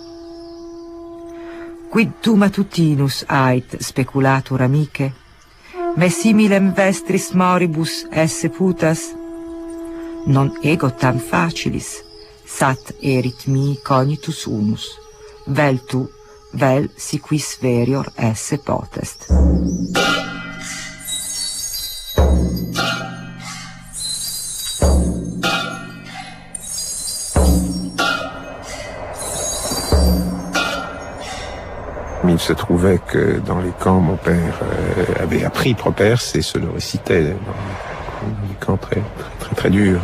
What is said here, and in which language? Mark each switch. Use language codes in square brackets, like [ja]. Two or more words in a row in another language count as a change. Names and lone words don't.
[la] Quid tu matutinus ait speculatur amice? Me similem vestris moribus esse putas? Non ego tam facilis, sat erit mi cognitus unus, vel tu, vel si quis verior esse potest. [fr] Il se trouvait que dans les camps, mon père avait appris Properce et se le récitait dans des camps très durs.